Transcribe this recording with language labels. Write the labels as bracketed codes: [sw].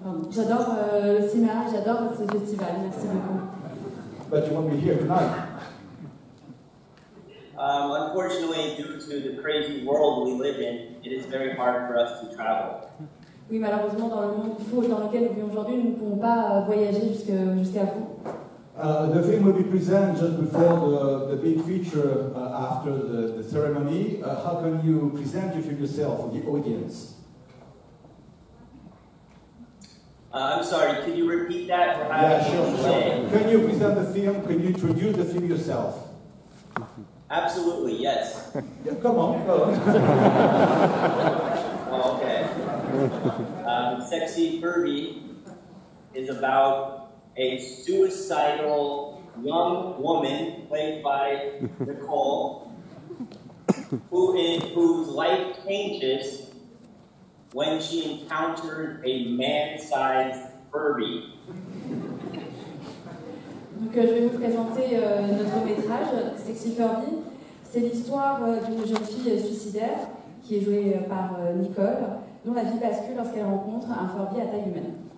[fr] J'adore le cinéma, j'adore ce festival. Merci beaucoup. [en] But you won't be here tonight. Unfortunately, due to the crazy world we live in, it is very hard for us to travel. [fr] Oui, malheureusement, dans le monde fou dans lequel nous vivons aujourd'hui, nous ne pouvons pas voyager jusqu'à vous. [en] The film will be presented just before the big feature after the ceremony. How can you present your film yourself for the audience? I'm sorry, could you repeat that? Yeah, sure. Can you present the film? Can you introduce the film yourself? Absolutely, yes. Yeah, come on, go on. Oh, okay. Sexy Furby is about a suicidal young woman played by Nicole whose life changes when she encounters a man-sized Furby. [fr] Donc, je vais vous présenter notre métrage, Sexy Furby. C'est l'histoire d'une jeune fille suicidaire qui est jouée par Nicole, dont la vie bascule lorsqu'elle rencontre un Furby à taille humaine.